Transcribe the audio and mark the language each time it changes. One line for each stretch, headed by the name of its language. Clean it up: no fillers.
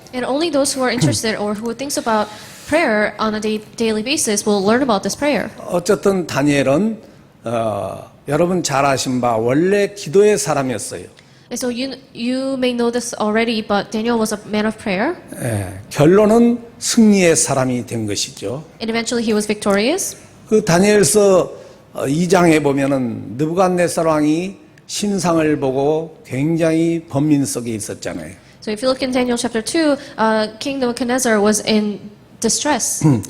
English: And only those who are interested or who thinks about prayer on a daily basis will learn about this prayer.
Korean: 어쨌든 다니엘은 여러분 잘 아신 바 원래 기도의 사람이었어요.
English: And so you may know this already, but Daniel was a man of prayer.
Korean: 결론은 승리의 사람이 된 것이죠.
English: And eventually he was victorious.
Korean: 그 다니엘서 2장에 보면은 느부갓네살 왕이 신상을 보고 굉장히 번민 속에 있었잖아요.
English: So if you look in Daniel chapter 2, King Nebuchadnezzar was in distress.